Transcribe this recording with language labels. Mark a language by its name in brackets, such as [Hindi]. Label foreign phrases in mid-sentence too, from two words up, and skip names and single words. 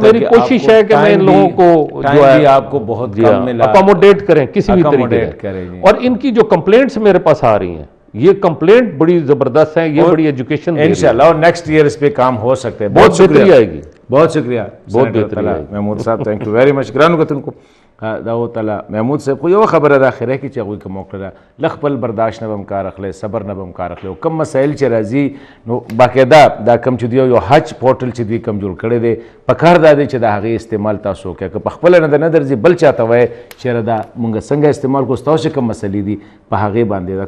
[Urdu] میری کوشش ہے کہ میں ان لوگوں کو جو ہے آپ کو بہت کم ملا, اکاموڈیٹ کریں کسی بھی طریقے. اور ان کی جو کمپلینٹس میرے پاس آ رہی ہیں, یہ کمپلینٹ بڑی زبردست ہیں, یہ بڑی ایجوکیشن انشاءاللہ, اور نیکسٹ ایئر اس پہ کام ہو سکتے ہیں. بہت بہتری آئے گی, بہت شکریہ, بہت بہتری محمود صاحب, [English] thank you very much. [Pashto] گرانو کتن کو داو تعالی محمود صاحب خو یو خبر ادا خیره کی چې هغوی که موقع ده لخپل برداشت نه به هم کار اخلی, صبر نه به هم کار اخلی, او کم مسایل چې راځي نو باقاعده دا کم چې دی یو حج پورټل چې دوی کم جوړ کړی دی, پکار دا دی چې د هغې استعمال تاسو وکړئ. که په خپله نه درځي بل چاته وایي چېرې دا مونږ څنګه استعمال کړو, ستاسو چې کوم مسلې دي په هغې باندې ده.